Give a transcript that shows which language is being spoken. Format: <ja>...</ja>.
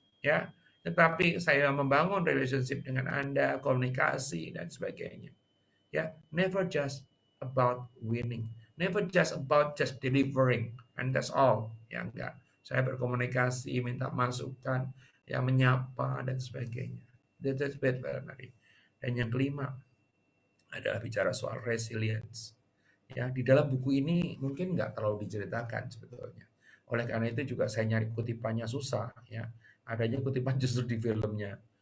<id>Ya, tetapi saya membangun relationship dengan Anda, komunikasi dan sebagainya.</id> <en>Ya, never just about winning, never just about just delivering, and that's all.</en> <id>Ya enggak, saya berkomunikasi, minta masukan, ya menyapa dan sebagainya.</id> <en>That's better.</en> <id>Dan yang kelima adalah bicara soal resilience. Ya, di dalam buku ini mungkin nggak terlalu diceritakan sebetulnya. Oleh karena itu juga saya nyari kutipannya susah. Ya, adanya kutipan justru di filmnya.</id>